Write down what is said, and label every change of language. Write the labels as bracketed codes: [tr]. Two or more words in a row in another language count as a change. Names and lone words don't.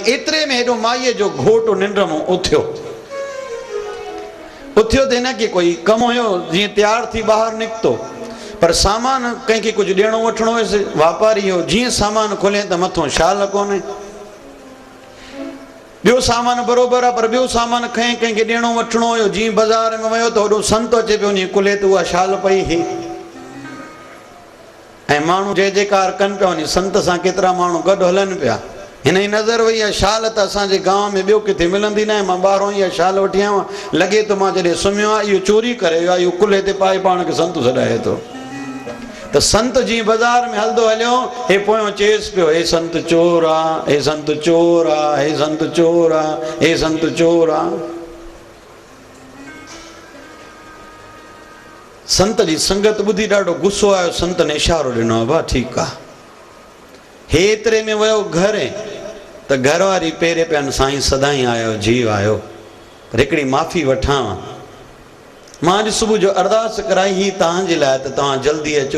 [sd] एतिरे में हेॾो माईअ जो घोट निंड मां उथियो त हिन खे कोई कमु हुयो, जीअं तयारु थी ॿाहिरि निकितो, पर सामान कंहिंखे कुझु ॾियणो वठिणो हुयुसि, वापारी हो। जीअं सामान खोले त मथो शाल कोन्हे, ॿियो सामान बराबरि आहे, पर ॿियो सामान खईं, कंहिंखे ॾियणो वठिणो हुयो। जीअं बाज़ार में वियो त होॾो संत अचे पियो, उन कुल्हे ते उहा शाल पई ही, ऐं माण्हू जय जयकार कनि पिया। वञी संत सां केतिरा माण्हू गॾु हलनि पिया। हिन जी नज़र वई आहे शाल त असांजे गांव में ॿियो किथे मिलंदी न आहे, मां ॿाहिरों इहा शाल वठी आयो आहियां, लॻे थो मां जॾहिं सुम्हियो आहे इहो चोरी करे वियो आहे, इहो कुल्हे ते पाए पाण खे संत सॾाए थो। त संत जीअं बाज़ार में हलंदो हलियो, हे पोयों चएसि पियो, हे संत चोर आहे, हे संत चोर आहे, हे संत चोर आहे, हे संत चोर आहे। संत जी संगत ॿुधी ॾाढो गुस्सो आयो। संत ने इशारो ॾिनो, भाउ ठीकु आहे। हे एतिरे में वियो घर त घरवारी पहिरें पिया, साईं सदाईं आयो, जीव आयो, पर हिकिड़ी माफ़ी वठां। मां अॼु सुबुह जो अरदास कराई ही तव्हांजे लाइ त तव्हां जल्दी अचो।